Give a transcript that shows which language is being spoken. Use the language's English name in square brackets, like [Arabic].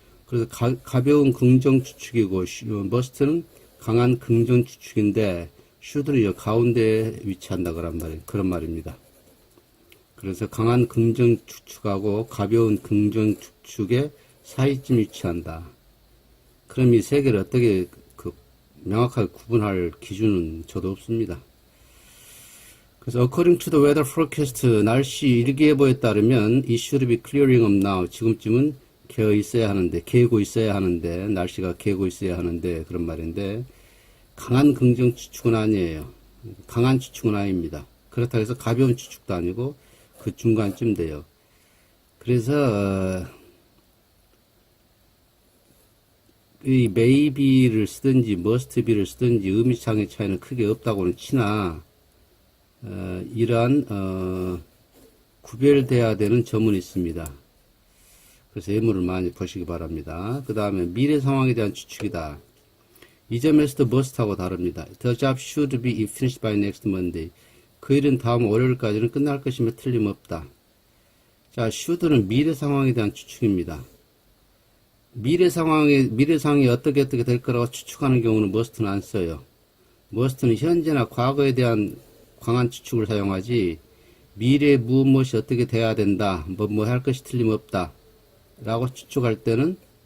[Korean] 그래서 가벼운 긍정 추측이고 must는 강한 긍정 추측인데 should는 가운데에 위치한다 그런 말입니다. 그래서 강한 긍정 추측하고 가벼운 긍정 추측의 사이쯤 위치한다. 그럼 이 세 개를 어떻게 명확하게 구분할 기준은 저도 없습니다. [English] 그래서 according to the weather forecast [Korean] 날씨 일기예보에 따르면 [English] it should be clearing up now. [Korean] 지금쯤은 개어 있어야 하는데 개고 있어야 하는데 날씨가 개고 있어야 하는데 그런 말인데 강한 긍정 추측은 아니에요. 강한 추측은 아닙니다. 그렇다고 해서 가벼운 추측도 아니고 그 중간쯤 돼요. 그래서 이 maybe를 쓰든지 must be를 쓰든지 의미상의 차이는 크게 없다고는 치나 이러한 구별돼야 되는 점은 있습니다. 그래서 예문을 많이 보시기 바랍니다. 그 다음에 미래 상황에 대한 추측이다. 이 점에서도 must하고 다릅니다. [English] The job should be finished by next Monday. [Korean] 그 일은 다음 월요일까지는 끝날 것이며 틀림없다. 자, should는 미래 상황에 대한 추측입니다. 미래 상황이 어떻게 될 거라고 추측하는 경우는 must는 안 써요. must는 현재나 과거에 대한 강한 추측을 사용하지 미래에 무엇이 어떻게 돼야 된다, 뭐 할 것이 틀림없다 라고 추측할 때는